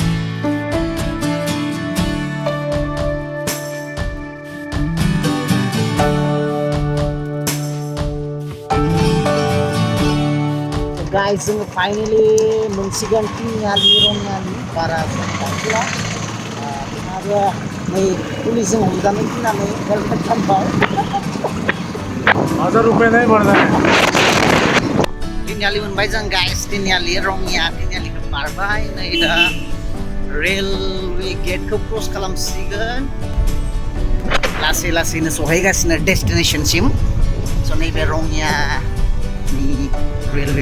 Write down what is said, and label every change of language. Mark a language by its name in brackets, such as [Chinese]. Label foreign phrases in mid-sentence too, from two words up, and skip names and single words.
[Bodo] गाइस जोङो फाइनालि मोनसिगोन तिनिआलि रङियानि बारा थांथ'ला आरो नै पुलिसजों हमजानो गिनानै हेलमेट खालामबाय [Hindi] 1000 रुपये नहीं बढ़ना है [Bodo] तिनिआलि मोनबाय जों गाइस तिनिआलि रङिया तिनिआलिखौ बारबाय नै दा रेलवे गेटखौ क्रस खालामसिगोन लासैनो सहैगासिनो डेस्टिनेसनसिम स' नैबे रङियानि रेलवे